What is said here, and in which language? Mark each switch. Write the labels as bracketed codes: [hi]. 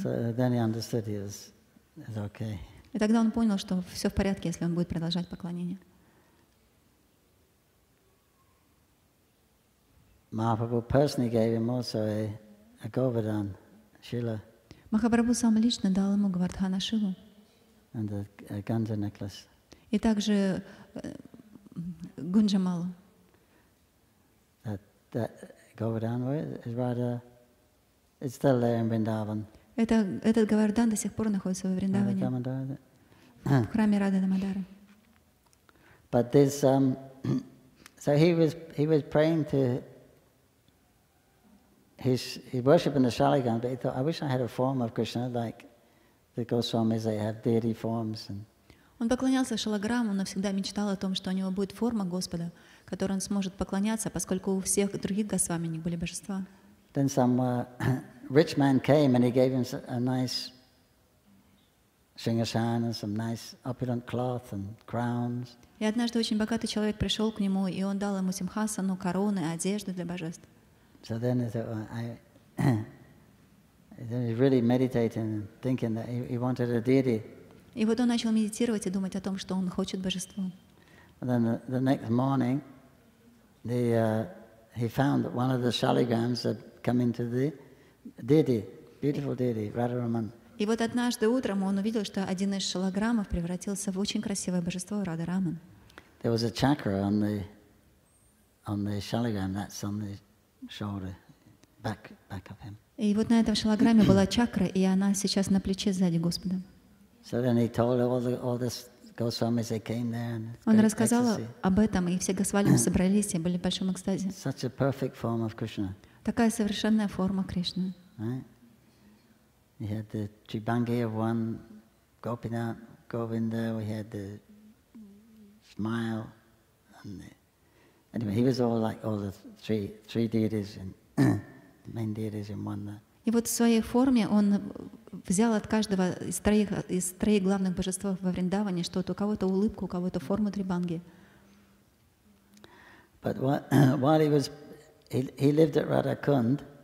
[en] So then he understood it was okay. [ru] И тогда он понял, что все в порядке, если он будет продолжать поклонение. [en] Mahaprabhu personally gave him also a Govardhan Shila. [ru] Махапрабху сам лично дал ему Говардхана Шилу. [en] And a Ganja necklace. [ru] И также Гунджамалу. [en] That Govardhan is rather, it's still there in Vrindavan. [ru] Этот Говардан до сих пор находится во Вриндаване, в храме Рады Дамодары. [en] But this, so he was praying to he worshipped in the Shaligrams, but he thought, I wish I had a form of Krishna like the Goswamis, they have deity forms. [ru] Он поклонялся шалаграмму, но всегда мечтал о том, что у него будет форма Господа, которой он сможет поклоняться, поскольку у всех других Госвами у них были божества. [en] Then some rich man came and he gave him a nice shingashan and some nice opulent cloth and crowns. [ru] И однажды очень богатый человек пришел к нему, и он дал ему симхасану, короны, одежду для божеств. [en] So then he thought, then he really meditating and thinking that he wanted a deity. [ru] И вот он начал медитировать и думать о том, что он хочет божество. [en] And then the next morning, he found that one of the shaligrams had come into the deity, beautiful deity, Radharaman. [ru] И вот однажды утром он увидел, что один из шалаграммов превратился в очень красивое божество Радхараман. [en] There was a chakra on the shaligram, that's on the shoulder, back of him. [ru] И вот на этом шалаграмме была чакра, и она сейчас на плече сзади Господа. [en] So then he told all this Goswamis, they came there and [ru] Он рассказал об этом, и все Госвами собрались и были в большом экстазе. [en] Such a perfect form of Krishna. [ru] Такая совершенная форма Кришны. [en] Right? We had the Tribangi of one, Gopinath, Govinda, we had the smile, and anyway, he was all like all the three deities, and the main deities in one. [ru] И вот в своей форме он взял от каждого из троих главных божеств во Вриндаване что-то, у кого-то улыбку, у кого-то форму Трибанги. [en] But while he lived at Radhakund,